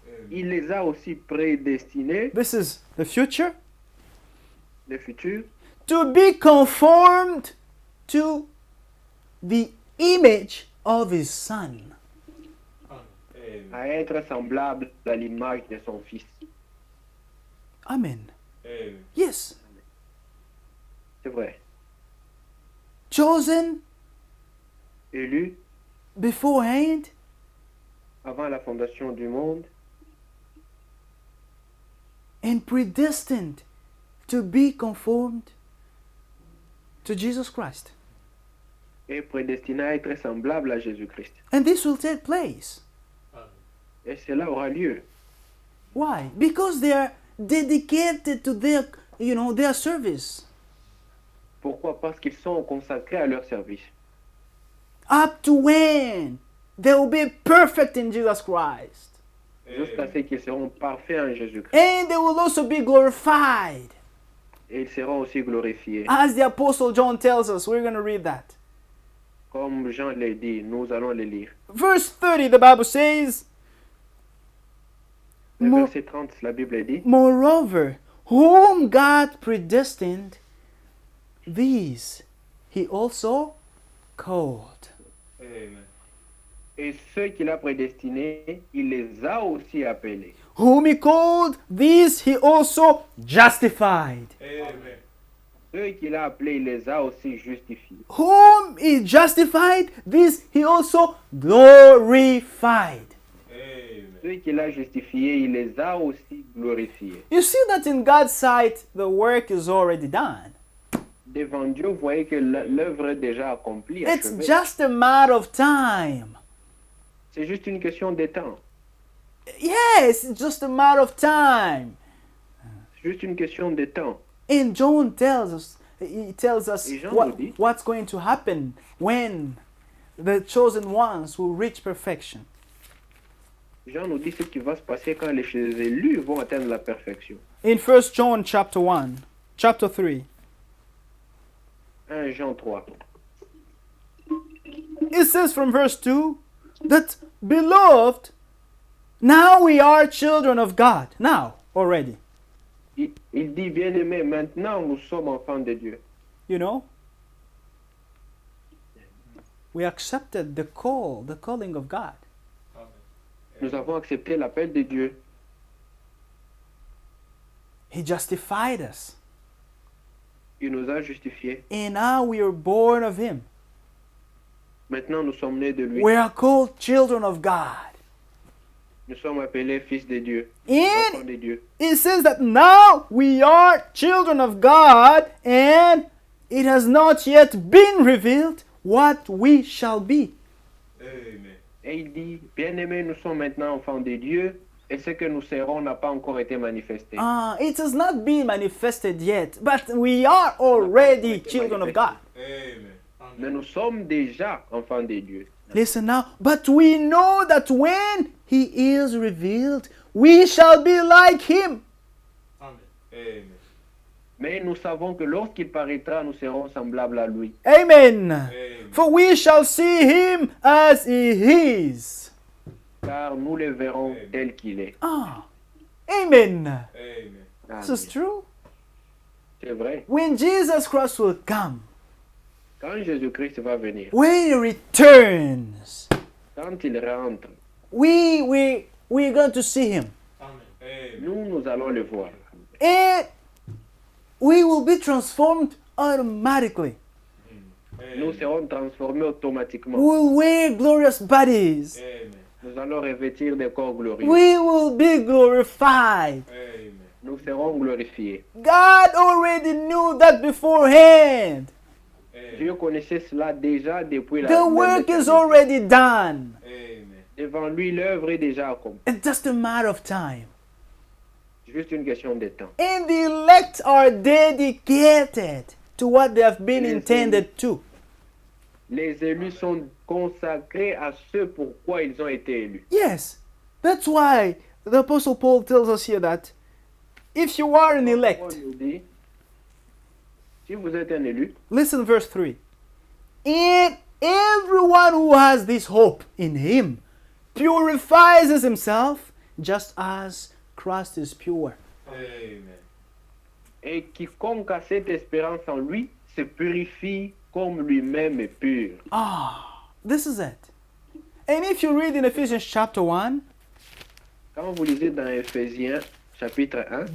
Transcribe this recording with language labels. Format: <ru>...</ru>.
<fr>il les a aussi prédestinés,</fr> <en>This is the future.</en> <fr>le futur,</fr> <en>To be conformed to the image of his son. Amen.</en> <fr>à être semblable à l'image de son fils. Amen. Amen.</fr> <en>Yes.</en> <fr>C'est vrai.</fr> <en>Chosen</en> <fr>Élu</fr> <en>beforehand</en> <fr>avant la fondation du monde</fr> <en>and predestined to be conformed to Jesus Christ.</en> <fr>et prédestiné à être semblable à Jésus-Christ.</fr> <en>And this will take place. Amen.</en> <fr>Et cela aura lieu.</fr> <en>Why? Because they are dedicated to their service.</en> <fr>Pourquoi? Parce qu'ils sont consacrés à leur service.</fr> <en>Up to when they will be perfect in Jesus Christ.</en> <fr>Jusqu'à ce qu'ils seront parfaits en Jésus-Christ.</fr> <en>And they will also be glorified.</en> <fr>Et ils seront aussi glorifiés.</fr> <en>As the Apostle John tells us, we're going to read that.</en> <fr>Comme Jean l'a dit, nous allons les lire.</fr> <en>Verse 30, the Bible says,</en> <fr>Le Mo- verset 30, la Bible dit,</fr> <en>Moreover, whom God predestined, these he also called. Amen.</en> <fr>et ceux qu'il a prédestinés, il les a aussi appelés.</fr> <en>Whom he called, these he also justified. Amen.</en> <fr>Ceux qu'il a appelés, il les a aussi justifiés.</fr> <en>Whom he justified, these he also glorified. Amen.</en> <fr>Ceux qu'il a justifiés, il les a aussi glorifiés.</fr> <en>You see that in God's sight, the work is already done.</en> <fr>Devant Dieu, vous voyez que l'œuvre est déjà accomplie.</fr> <en>It's</en> <fr>achevée.</fr> <en>just a matter of time.</en> <fr>C'est juste une question de temps.</fr> <en>Yes, it's just a matter of time.</en> <fr>C'est juste une question de temps.</fr> <en>And John tells us, he tells us</en> <fr>Et Jean nous dit-</fr> <en>what's going to happen when the chosen ones will reach perfection.</en> <fr>Jean nous dit ce qui va se passer quand les élus vont atteindre la perfection.</fr> <en>In 1 John chapter 3,</en> <fr>1 Jean 3.</fr> <en>it says from verse 2 that, beloved, now we are children of God. Now, already.</en> <fr>Il dit, bien-aimés, maintenant nous sommes enfants de Dieu.</fr> <en>You know? We accepted the calling of God. Amen.</en> <fr>Nous avons accepté l'appel de Dieu.</fr> <en>He justified us.</en> <fr>Il nous a justifiés.</fr> <en>And now we are born of Him.</en> <fr>Maintenant nous sommes nés de lui.</fr> <en>We are called children of God.</en> <fr>Nous sommes appelés fils de Dieu,</fr> <en>And</en> <fr>enfants de Dieu.</fr> <en>it says that now we are children of God, and it has not yet been revealed what we shall be. Amen.</en> <fr>Et il dit, bien-aimés, nous sommes maintenant enfants de Dieu, et ce que nous serons n'a pas encore été manifesté.</fr> <en>It has not been manifested yet, but we are already children of God. Amen.</en> <fr>Mais nous sommes déjà enfants de Dieu.</fr> <en>Listen now, but we know that when he is revealed, we shall be like him. Amen. Amen.</en> <fr>Mais nous savons que lorsqu'il paraîtra, nous serons semblables à lui. Amen. Amen.</fr> <en>For we shall see him as he is.</en> <fr>Car nous le verrons tel qu'il est. Amen. Amen.</fr> <en>This is true.</en> <fr>C'est vrai.</fr> <en>When Jesus Christ will come,</en> <fr>Quand Jésus-Christ va venir,</fr> <en>when he returns,</en> <fr>quand il rentre,</fr> <en>we're going to see him. Amen.</en> <fr>nous allons le voir.</fr> <en>And we will be transformed automatically.</en> <fr>Nous serons transformés automatiquement.</fr> <en>We will wear glorious bodies. Amen.</en> <fr>Nous allons revêtir des corps glorieux.</fr> <en>We will be glorified. Amen.</en> <fr>Nous serons glorifiés.</fr> <en>God already knew that beforehand.</en> <fr>Dieu connaissait cela déjà depuis la</fr> <en>The</en> <fr>même</fr> <en>work is</en> <fr>éternité.</fr> <en>already done. Amen.</en> <fr>Devant lui, l'œuvre est déjà accomplie.</fr> <en>It's just a matter of time.</en> <fr>Juste une question de temps.</fr> <en>And the elect are dedicated to what they have been Yes, intended to.</en> <fr>Les élus sont consacrés à ce pourquoi ils ont été élus.</fr> <en>Yes, that's why the Apostle Paul tells us here that if you are an</en> <fr>Paul</fr> <en>elect,</en> <fr>nous dit, si vous êtes un élu,</fr> <en>listen verse 3. And everyone who has this hope in him purifies himself just as Christ is pure. Amen.</en> <fr>et quiconque a cette espérance en lui se purifie comme lui-même est pur.</fr> <en>This is it. And if you read in Ephesians chapter 1,</en> <fr>Quand vous lisez dans Éphésiens chapitre 1,</fr>